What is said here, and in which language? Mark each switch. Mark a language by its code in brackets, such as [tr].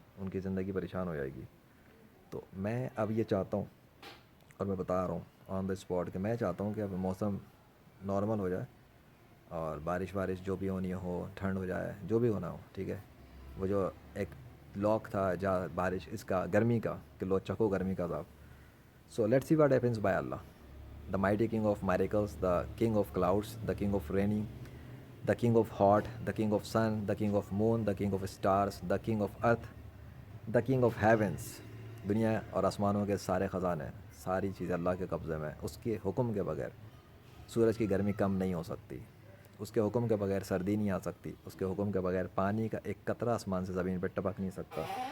[ur] ان کی زندگی پریشان ہو جائے گی. تو میں اب یہ چاہتا ہوں اور میں بتا رہا ہوں [en] on the spot [ur] کہ میں چاہتا ہوں کہ اب موسم نارمل ہو جائے اور بارش جو بھی ہونی ہو، ٹھنڈ ہو جائے، جو بھی ہونا ہو. ٹھیک ہے. وہ جو ایک لاک تھا جہاں بارش اس کا گرمی کا کہ لو چکو گرمی کا عذاب. [en] So let's see what happens by Allah. The mighty king of miracles, the king of clouds, the king of raining, the king of hot, the king of sun, the king of moon, the king of stars, the king of earth, the king of heavens. [ur] دنیا اور آسمانوں کے سارے خزانے، ساری چیزیں اللہ کے قبضے میں. اس کے حکم کے بغیر سورج کی گرمی کم نہیں ہو سکتی. اس کے حکم کے بغیر سردی نہیں آ سکتی. اس کے حکم کے بغیر پانی کا ایک قطرہ آسمان سے زمین پہ ٹپک نہیں سکتا.